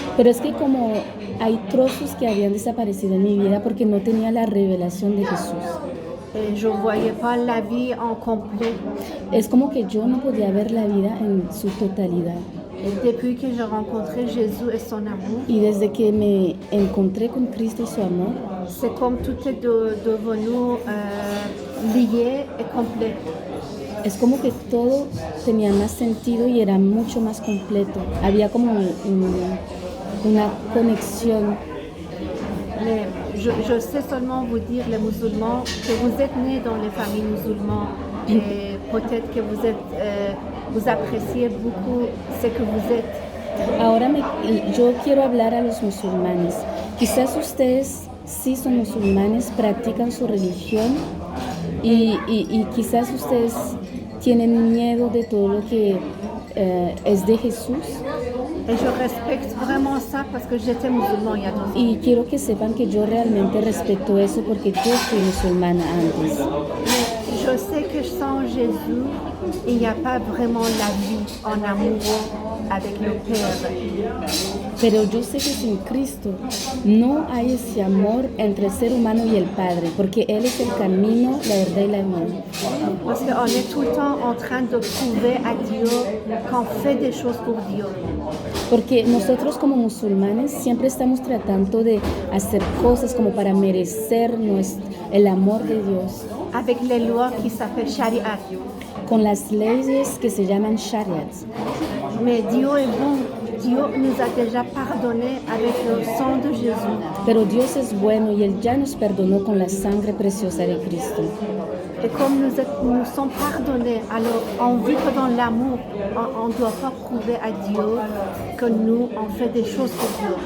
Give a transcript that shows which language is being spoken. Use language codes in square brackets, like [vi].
[es] Pero es que como hay trozos que habían desaparecido en mi vida porque no tenía la revelación de Jesús. [fr] Et je ne voyais pas la vie en complet. [es] Es como que yo no podía ver la vida en su totalidad. [fr] Et depuis que j'ai rencontré Jésus et son amour, [es] Y desde que me encontré con Cristo y su amor, [fr] c'est comme tout est devenu lié et complet. [es] es como que todo tenía más sentido y era mucho más completo. Había como una conexión. [fr] Mais je sais seulement vous dire, les musulmans, que vous êtes nés dans les familles musulmanes et peut-être que vous appréciez beaucoup ce que vous êtes. [es] Ahora yo quiero hablar a los musulmanes. Quizás ustedes sí son musulmanes, practican su religión y quizás ustedes tienen miedo de todo lo que es de Jesús. [fr] Et je respecte vraiment ça parce que j'étais musulman il y a 2 ans. [es] Y quiero que sepan que yo realmente respeto eso porque yo fui musulmana antes. [fr] Mais je sais que sans Jésus, il n'y a pas vraiment la vie en amoureux avec le Père. [es] Pero yo sé que sin Cristo no hay ese amor entre el ser humano y el Padre, porque Él es el camino, la verdad y la vida. [fr] Parce qu'on est tout le temps en train de prouver à Dieu qu'on fait des choses pour Dieu. [es] Porque nosotros como musulmanes siempre estamos tratando de hacer cosas como para merecer el amor de Dios, [fr] Avec les lois qui s'appellent Shariat. [es] con las leyes que se llaman shariats. [fr] Mais Dieu est bon. Dieu nous a déjà pardonné avec le sang de Jésus. [es] Pero Dios es bueno y Él ya nos perdonó con la sangre preciosa de Cristo. [fr] Et comme nous sommes pardonnés, alors on vit que dans l'amour, on ne doit pas prouver à Dieu que nous, on fait des choses pour Dieu.